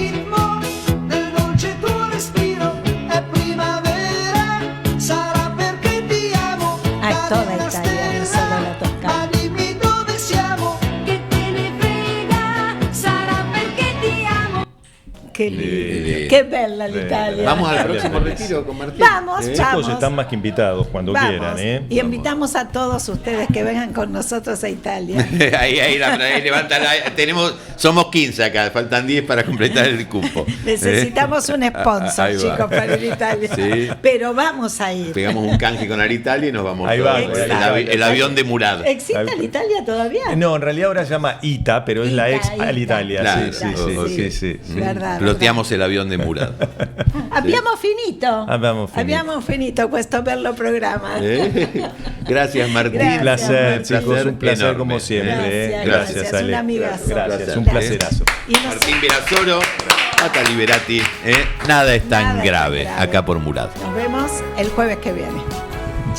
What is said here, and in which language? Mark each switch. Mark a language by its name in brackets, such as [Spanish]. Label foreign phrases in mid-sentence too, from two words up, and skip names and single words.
[Spanish] Ay, toda Italia, no solo la Toscana. Qué lindo, qué [Italian] bella l'Italia. [Spanish] Vamos al próximo retiro con Martín. Vamos. Chicos, están más que invitados cuando quieran. Y invitamos a todos ustedes que vengan con nosotros a Italia. ahí levanta somos 15 acá, faltan 10 para completar el cupo. Necesitamos un sponsor, chicos, para ir a Italia. Sí. Pero vamos a ir. Pegamos un canje con Alitalia y nos vamos. Ahí todos. va, el avión de Murad. ¿Existe Alitalia todavía? No, en realidad ahora se llama ITA, pero es la ex Alitalia. Claro, sí. Verdad. Floteamos el avión de Murad. [Italian] Abbiamo finito. Abbiamo finito questo bello programa. [Spanish] Gracias, Martín. Un placer, chicos, un placer enorme. como siempre. Gracias, Ale. un amigazo. Gracias, un placerazo. Martín Virasoro, Tata Liberati. Nada es tan grave acá por Murad. Nos vemos el jueves que viene.